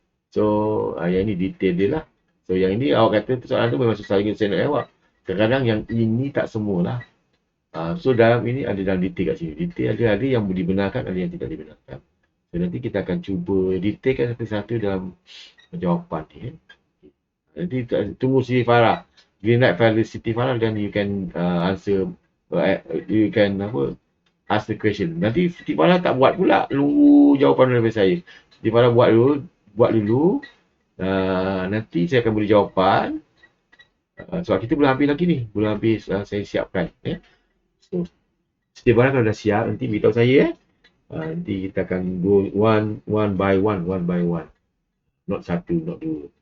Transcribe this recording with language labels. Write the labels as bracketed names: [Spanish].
[Malay] So yang ini detail dia lah. So yang ini awak kata soalan tu memang susah lagi saya nak jawab. Kadang-kadang yang ini tak semualah. So dalam ini ada dalam detail kat sini. Detail ada yang dibenarkan, ada yang tidak dibenarkan. So nanti kita akan cuba detailkan satu-satu dalam jawapan ni. Nanti tunggu Siti Farah. [English] Green light file Siti Farah then you can answer, you can ask the question. [Malay] Nanti Siti Farah tak buat pula, nunggu jawapan daripada saya. Siti Farah buat dulu. Nanti saya akan beri jawapan. Sebab kita belum habis lagi ni. Belum habis saya siapkan. So, Siti Farah kalau dah siap, nanti beritahu saya. Nanti kita akan [English] go one by one. [Malay] Not satu, not dua.